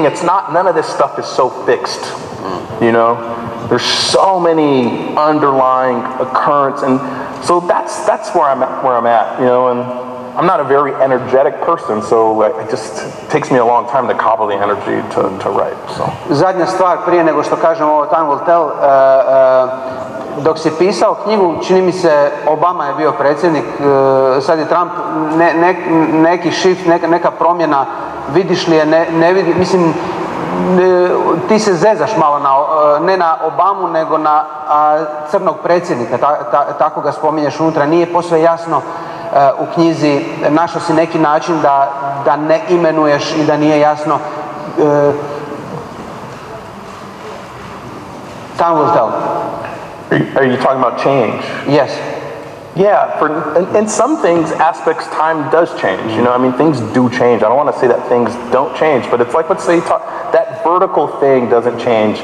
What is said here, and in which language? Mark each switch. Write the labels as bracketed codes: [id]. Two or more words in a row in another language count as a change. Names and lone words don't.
[en] It's not, none of this stuff is so fixed, you know. There's so many underlying occurrence, and so that's where I'm at, you know. And I'm not a very energetic person, so it just takes me a long time to cobble the energy to write. So. [hr] Zadnja stvar prije nego što kažem ovo Time Will Tell, dok si pisao knjigu, čini mi se Obama je bio predsjednik, sad je Trump, neki shift, neka promjena, vidiš li je, ne vidi, mislim, ti se zezaš malo ne na Obamu, nego na crnog predsjednika, tako ga spominješ unutra, nije posve jasno u knjizi, našao si neki način da ne imenuješ i da nije jasno. [en] Time will tell. Are you talking about change? Yes. Yeah, in some things, aspects, time does change. You know, I mean, things do change. I don't want to say that things don't change, but it's like, let's say that vertical thing doesn't change.